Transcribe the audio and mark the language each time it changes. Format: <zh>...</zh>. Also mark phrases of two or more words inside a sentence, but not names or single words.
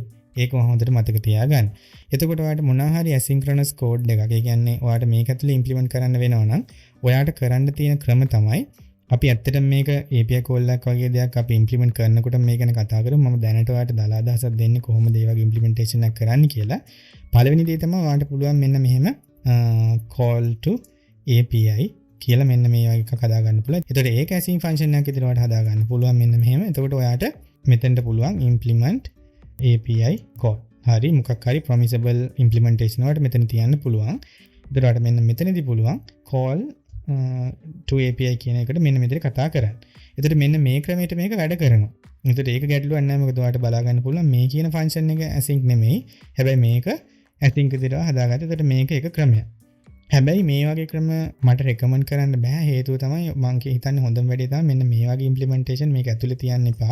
<si>ඒක හොඳට මතක තියාගන්න. එතකොට ඔයාට මොනවා හරි</si> <en>asynchronous code</en> <si>එකක්, ඒ කියන්නේ ඔයාට මේක ඇතුළේ implement කරන්න වෙනවා නම් ඔයාට කරන්න තියෙන ක්‍රම තමයි අපි ඇත්තටම මේක</si> <en>API call</en> <si>එකක් වගේ දෙයක් අපි implement කරනකොට මේක ගැන කතා කරමු. මම දැනට ඔයාට දලා අදහසක් දෙන්නේ කොහොමද මේ වගේ implementation එකක් කරන්න කියලා. පළවෙනි දේ තමයි ඔයාට පුළුවන් මෙන්න මෙහෙම</si> <en>call to API</en> <si>කියලා මෙන්න මේ වගේ එකක් හදා ගන්න පුළුවන්. එතකොට ඒක</si> <en>async function</en> <si>එකක් විදිහට ඔයාට හදා ගන්න පුළුවන් මෙන්න මෙහෙම. එතකොට ඔයාට මෙතෙන්ට පුළුවන්</si> <en>implement API call.</en> <si>හරි මොකක් හරි</si> <en>promisable implementation</en> <si>වලට මෙතන තියන්න පුළුවන්. එතකොට මෙන්න මෙතනදී පුළුවන්</si> <en>call to API</en> <si>කියන එකට මෙන්න මෙතන කතා කරන්න. එතකොට මෙන්න මේ ක්‍රමයට මේක වැඩ කරනවා. එතකොට ඒක ගැටලුවක් නැහැ. මොකද ඔයාලට බලා ගන්න පුළුවන් මේ කියන function එක async නෙමෙයි. හැබැයි මේක async විදිහට හදාගත්තා. එතකොට මේක එක ක්‍රමයක්. හැබැයි මේ වගේ ක්‍රම මට recommend කරන්න බෑ. හේතුව තමයි මම හිතන්නේ හොඳම වැඩේ තමයි මෙන්න මේ වගේ implementation මේක ඇතුලේ තියන්න එපා.</si>